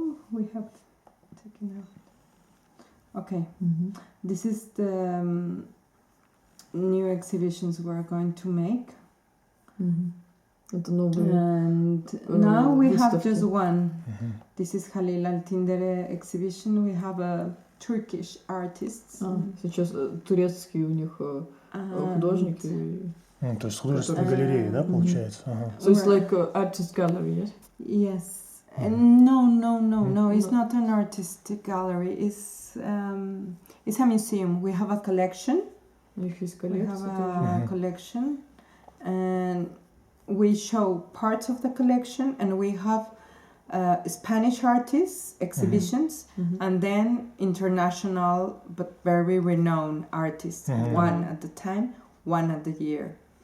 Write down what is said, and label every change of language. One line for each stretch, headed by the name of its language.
English: We have taken out. Okay, this is the new exhibitions we're going to make. And now we have just one. This is Halil Altindere exhibition. We have a Turkish artists.
Russian: Сейчас турецкие у них художники. То есть художественная галерея, да, получается?
English: So it's like an artist gallery, yes? Yes. No. It's not an artist gallery. It's a museum. We have a collection.
Russian: У них есть
English: We
Russian: коллекция.
English: have a collection, and we show parts of the collection, and we have Spanish artists exhibitions, and then international but very renowned artists, one at the time, one at the year.